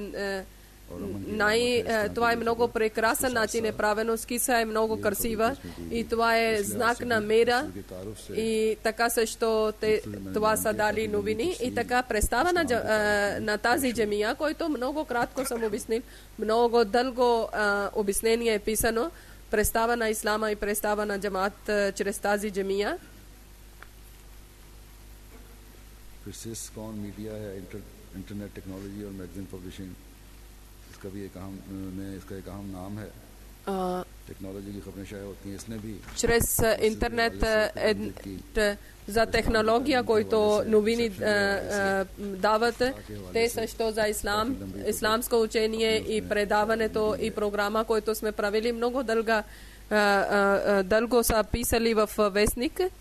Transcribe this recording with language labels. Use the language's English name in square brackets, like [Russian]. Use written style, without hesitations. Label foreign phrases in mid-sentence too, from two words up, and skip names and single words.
[Bulgarian] това е много прекрасен начин е правено, скиса е много красива и това е знак на мира и така също това са дали новини и така представа на тази джамия, който много кратко съм обяснил, много дълго обяснение е писано, представа на ислама и представа на джамаат чрез тази джамия. [Hindi] मीडिया है, [English] internet technology [Hindi] और [English] magazine publishing, [Hindi] इसका भी एक अहम नाम है। टेक्नोलॉजी की खबरें शाया होती हैं, इसने भी [Bulgarian] чрез интернет за технология, който новини дават, те също за исламско учение и предаването и програма, който сме правили много дълго са писали в вестник.